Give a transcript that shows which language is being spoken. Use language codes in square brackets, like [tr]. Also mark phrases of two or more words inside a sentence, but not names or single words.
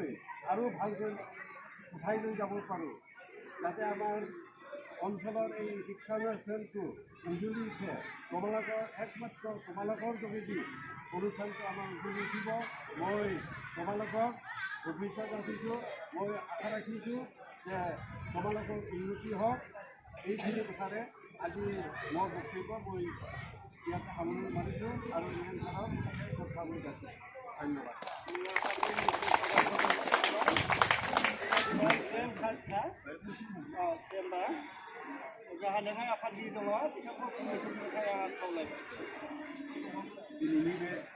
[as] আৰু ভালকৈ উঠাই লৈ যাব পাৰোঁ যাতে আমাৰ অঞ্চলৰ এই শিক্ষানুষ্ঠানটো উজ্বলি উঠে তোমালোকৰ একমাত্ৰ তোমালোকৰ যোগেদি অনুষ্ঠানটো আমাৰ উজ্বলি উঠিব মই তোমালোকক ভৱিষ্যত ৰাখিছোঁ মই আশা ৰাখিছোঁ যে তোমালোকৰ উন্নতি হওক এইখিনি কথাৰে আজি মোৰ বক্তব্য মই ইয়াতে সামৰণি মাৰিছোঁ আৰু ইমান ধৰক কথা মই যাচ্ছোঁ ধন্যবাদ [brx] जाहा नोंहा आफादगिरि दङ बिथांखौ फंनैसो बुंनो थाखाय आं खावलायबाय दिनैनि बे